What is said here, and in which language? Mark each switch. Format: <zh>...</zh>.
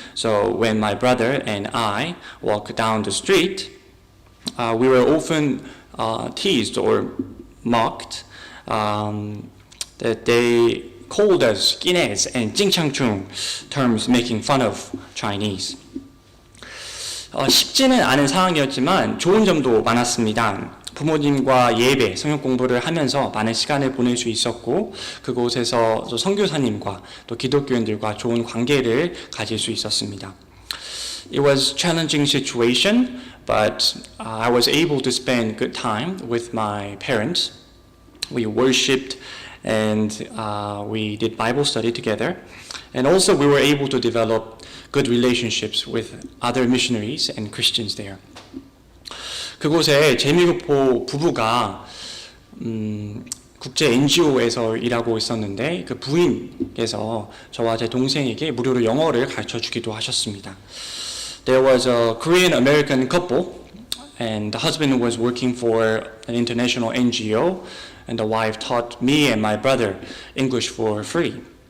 <en>So when my brother and I walk down the street, we were often teased or mocked that they called us skinheads and 찡창충, terms making fun of Chinese.</en> <ko>쉽지는 않은 상황이었지만 좋은 점도 많았습니다. 부모님과 예배, 성역 공부를 하면서 많은 시간을 보낼 수 있었고 그곳에서 선교사님과 또 기독교인들과 좋은 관계를 가질 수 있었습니다.</ko> <en>It was a challenging situation, but I was able to spend good time with my parents. We worshipped and we did Bible study together. And also we were able to develop good relationships with other missionaries and Christians there.</en> <ko>그곳에 재미교포 부부가 국제 NGO에서 일하고 있었는데 그 부인께서 저와 제 동생에게 무료로 영어를 가르쳐 주기도 하셨습니다.</ko> <en>There was a Korean American couple and the husband was working for an international NGO and the wife taught me and my brother English for free.</en>